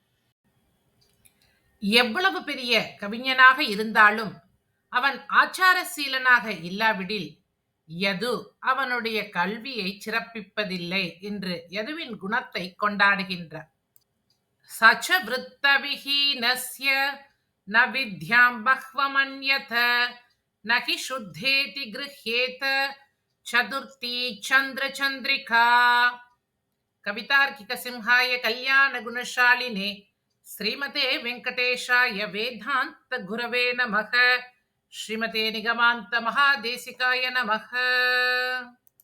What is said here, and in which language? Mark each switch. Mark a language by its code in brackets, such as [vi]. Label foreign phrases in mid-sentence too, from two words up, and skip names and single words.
[ta] எவ்வளவு பெரிய கவிஞனாக இருந்தாலும் அவன் ஆச்சாரசீலனாக இல்லாவிடில் யது அவனுடைய கல்வியை சிறப்பிப்பதில்லை என்று யதுவின் குணத்தை கொண்டாடுகின்றார். [sa] सच्च वृत्त विहीनस्य न विद्यां बह्वमन्यत नहि शुद्धेति गृह्येत चतुर्थी चन्द्र चन्द्रिका. कवितार्किक सिंहाय कल्याण गुणशालिने श्रीमते वेङ्कटेशाय वेदान्त गुरवे नमः. श्रीमते निगमान्त महादेशिकाय नमः.